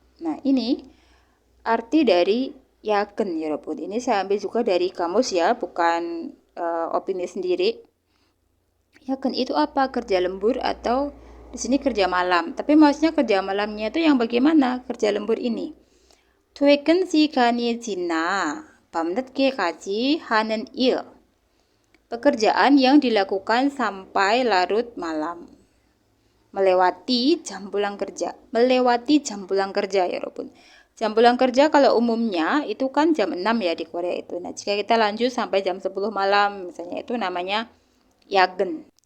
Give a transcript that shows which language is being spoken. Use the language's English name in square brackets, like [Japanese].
[Indonesian] Nah, ini arti dari yakin, [Korean] 여러분. [Indonesian] Ini saya ambil juga dari kamus ya, bukan opini sendiri. Yakin itu apa? Kerja lembur atau di sini kerja malam. Tapi maksudnya kerja malamnya itu yang bagaimana? Kerja lembur ini. [Korean] 퇴근 시간이 지나 밤늦게까지 하는 일. [Indonesian] Pekerjaan yang dilakukan sampai larut malam. Melewati jam pulang kerja. Melewati jam pulang kerja ya, [Korean] 여러분. [Indonesian] Jam pulang kerja kalau umumnya itu kan jam 6 ya di Korea itu. Nah, jika kita lanjut sampai jam 10 malam misalnya itu namanya yagen.